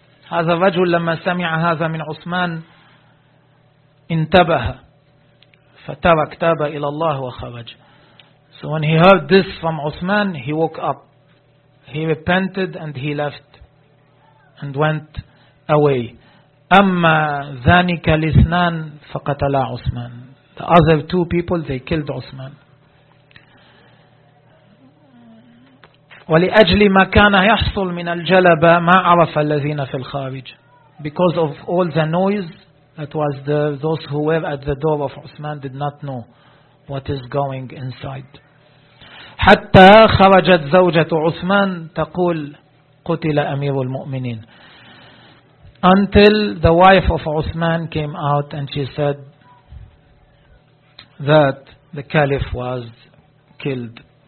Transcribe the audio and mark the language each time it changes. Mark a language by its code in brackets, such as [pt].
[ar] هذا الرجل لما سمع هذا من عثمان انتبه فترك تاب إلى الله وخرج. [en] So when he heard this from Uthman, he woke up. He repented and he left and went away. [ar] أما ذانك الاثنان فقتلا عثمان. [en] The other two people, they killed Uthman. [ar] ولأجل ما كان يحصل من الجلبة ما عرف الذين في الخارج. [en] Because of all the noise that was there, those who were at the door of Uthman did not know what is going inside. [ar] حتى خرجت زوجة عثمان تقول قتل أمير المؤمنين. [en] Until the wife of Uthman came out and she said that the caliph was killed.